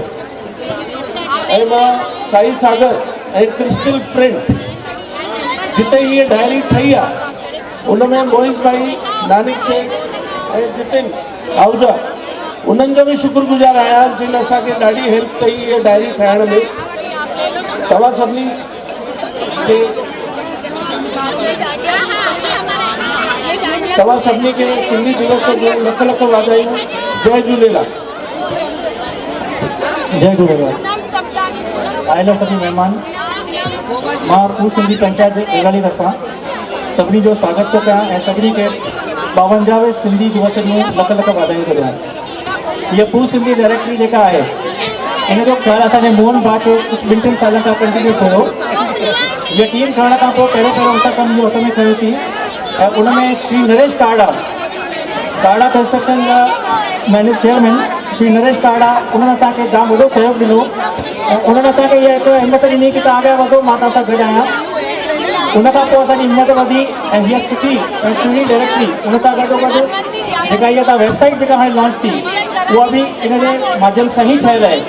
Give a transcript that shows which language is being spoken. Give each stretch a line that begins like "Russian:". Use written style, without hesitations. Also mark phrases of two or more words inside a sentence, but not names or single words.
Sindhi: ऐं मां साई सागर ऐं क्रिस्टल प्रिंट जिते हीअ डायरी ठही आहे, उनमें मोहित भाई, नानिक शेख ऐं जितिन आहूजा, उन्हनि जो भी शुक्रगुज़ार आहियां जिन असांखे ॾाढी हेल्प कई हीअ डायरी ठाहिण में। तव्हां सभिनी खे सिंधी दिवस जो लख लख वाधायूं। जय झूलेलाल। जय झूलेलाल। आयल सभी मेहमान, मां फूल सिंधी पंचायत जे देवलाली तरफ़ां सभिनी जो स्वागत थो कयां ऐं सभिनी खे 52वें सिंधी दिवस जूं लख लख वाधायूं थो ॾियां। हीअ फूल सिंधी डायरेक्टरी जेका आहे, इन जो ख़्यालु असांजे मोहन भाउ खे कुझु 2-3 सालनि खां कंटिन्यू कयो। हीअ टीम ठहण खां पोइ पहिरियों असां कमु हथ में खयोसीं ऐं उन में श्री नरेश काड़ा कंस्ट्रक्शन जा चेयरमैन श्री नरेश काड़ा, उन्हनि असांखे जाम वॾो सहयोग ॾिनो ऐं उन्हनि असांखे इहा हिकु हिमत ॾिनी कि तव्हां अॻियां वधो, मां तव्हां सां गॾु आहियां। उन खां पोइ असांजी हिमत वधी ऐं हीअ सुठी ऐं सुहिणी डायरेक्टरी उन सां गॾोगॾु जेका इहा तव्हां वेबसाइट जेका हाणे लॉन्च थी, उहा बि इन जे माध्यम सां ई ठहियलु आहे।